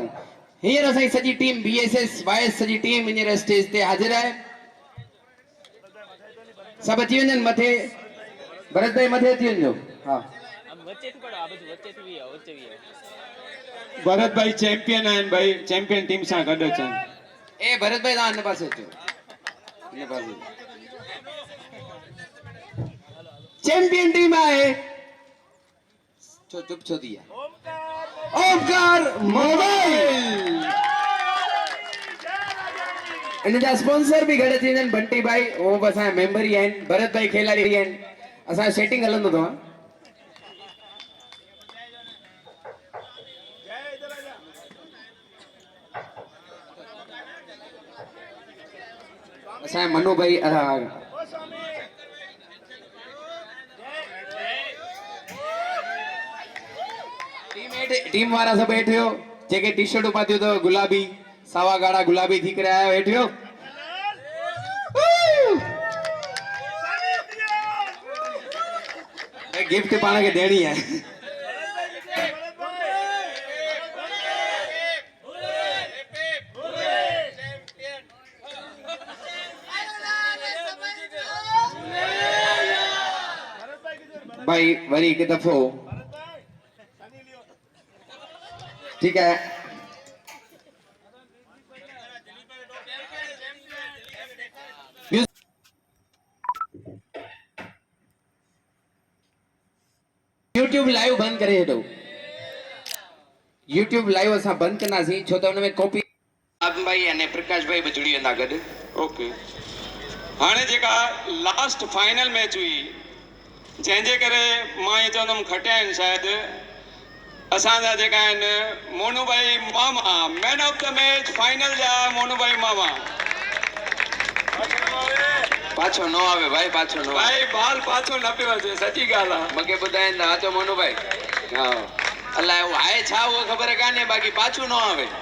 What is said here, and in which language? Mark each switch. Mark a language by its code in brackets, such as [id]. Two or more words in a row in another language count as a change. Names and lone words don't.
[sd] हींअर असांजी सॼी टीम BSS YS सॼी टीम हींअर स्टेज ते हाज़िर आहे। सभु अची वञनि मथे, भरत भाई मथे अची वञो। हा भरत भाई चैंपियन आहिनि भाई, चैंपियन टीम सां गॾु अचनि। ए भरत भाई तव्हां हिन पासे अचो, हिन पासे। चैंपियन टीम आहे छो चुप छो थी आहे? ओमकार मोबाइल। इन जा स्पॉन्सर भी गॾु अची वञनि। बंटी भाई उहो बि असांजा मेंबर ई आहिनि, भरत भाई खिलाड़ी आहिनि। असांजो सेटिंग हलंदो तव्हां असांजा मनु भाई टीम वारा सब हेठियो जेके टी शर्टूं पातियूं अथव गुलाबी सावा गाढ़ा गुलाबी थी करे आया हेठियो। गिफ्ट पाण खे ॾियणी आहे। भाई वरी हिकु दफ़ो [hi] ठीक है। [sd] YouTube लाइव बंद करे छॾो। YouTube लाइव असां बंद कंदासीं छो त हुन में कॉपी भाई यानी प्रकाश भाई भी जुड़ी वेंदा गॾु। ओके हाणे जेका [en] last final match [sd] हुई जंहिंजे करे मां ये चवंदुमि खटिया आहिनि शायदि असांजा जेका आहिनि मोनू भाई मामा [en] man of the match [sd] फाइनल जा मोनू भाई मामा। पाछो न आवे भाई, पाछो न भाई बाल पाछो न पियो अचे, सची ॻाल्हि आहे। मूंखे ॿुधाइनि था अचो मोनू भाई। हा अलाए उहो आहे छा उहो ख़बर कान्हे, बाक़ी पाछो न आवे।